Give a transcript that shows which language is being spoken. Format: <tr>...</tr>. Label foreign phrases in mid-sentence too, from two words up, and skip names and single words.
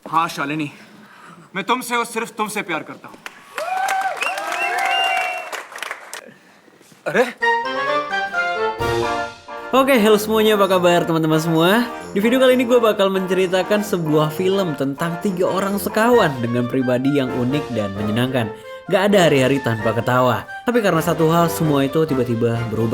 <hi>हाँ शालिनी, मैं तुमसे और सिर्फ तुमसे प्यार करता हूँ. अरे</hi> <id>Oke, halo semuanya, apa kabar teman-teman semua? Di video kali ini gue bakal menceritakan sebuah film tentang 3 orang sekawan dengan pribadi yang unik dan menyenangkan. Gak ada hari-hari tanpa ketawa. Tapi karena satu hal, semua itu tiba-tiba berubah.</id>